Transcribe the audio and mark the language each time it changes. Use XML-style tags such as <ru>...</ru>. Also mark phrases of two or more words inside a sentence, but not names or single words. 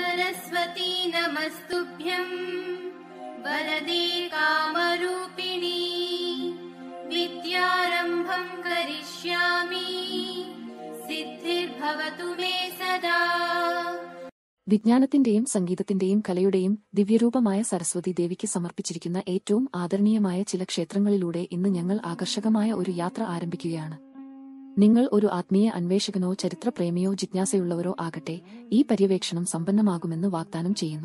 <sa>सरस्वती नमस्तुभ्यं वरदे कामरूपिणी विद्यारम्भं करिष्यामि सिद्धिर्भवतु मे सदा.</sa> <ml>വിജ്ഞാനത്തിന്റെയും സംഗീതത്തിന്റെയും കലയുടെയും ദിവ്യരൂപമായ സരസ്വതി ദേവിക്ക് സമർപ്പിച്ചിരിക്കുന്ന ഏറ്റവും ആദരണീയമായ ചില ക്ഷേത്രങ്ങളിലൂടെ ഇന്ന് ഞങ്ങൾ ആകർഷകമായ ഒരു യാത്ര ആരംഭിക്കുകയാണ്. നിങ്ങൾ ഒരു ആത്മീയ അന്വേഷകനോ ചരിത്രപ്രേമിയോ ജിജ്ഞാസയുള്ളവരോ ആകട്ടെ, ഈ പര്യവേക്ഷണം സമ്പന്നമാകുമെന്ന് വാഗ്ദാനം ചെയ്യുന്നു.</ml>